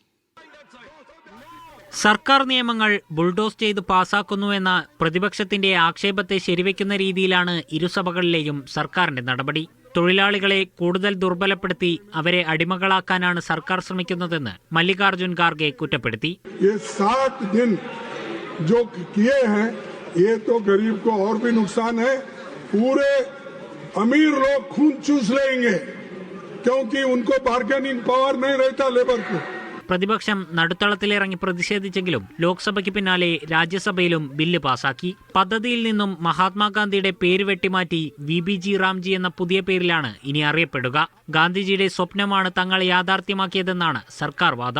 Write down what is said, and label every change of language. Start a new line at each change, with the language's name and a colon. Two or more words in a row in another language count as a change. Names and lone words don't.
Malayalam: സർക്കാർ നിയമങ്ങൾ ബുൾഡോസ് ചെയ്ത് പാസാക്കുന്നുവെന്ന പ്രതിപക്ഷത്തിന്റെ ആക്ഷേപത്തെ ശരിവെക്കുന്ന രീതിയിലാണ് ഇരുസഭകളിലെയും സർക്കാരിന്റെ നടപടി. തൊഴിലാളികളെ കൂടുതൽ ദുർബലപ്പെടുത്തി അവരെ അടിമകളാക്കാനാണ് സർക്കാർ ശ്രമിക്കുന്നതെന്ന് മല്ലികാർജുൻ ഖാർഗെ കുറ്റപ്പെടുത്തി.
Hindi: अमीर लोग खून चूस लेंगे क्योंकि उनको
English: bargaining power
Hindi: नहीं रहता लेबर को.
Malayalam: പ്രതിപക്ഷം നടുത്തളത്തിലിറങ്ങി പ്രതിഷേധിച്ചെങ്കിലും ലോക്സഭയ്ക്ക് പിന്നാലെ രാജ്യസഭയിലും ബില്ല് പാസാക്കി. പദ്ധതിയിൽ നിന്നും മഹാത്മാഗാന്ധിയുടെ പേര് വെട്ടിമാറ്റി VBG റാംജി എന്ന പുതിയ പേരിലാണ് ഇനി അറിയപ്പെടുക. ഗാന്ധിജിയുടെ സ്വപ്നമാണ് തങ്ങൾ യാഥാർത്ഥ്യമാക്കിയതെന്നാണ് സർക്കാർ വാദം.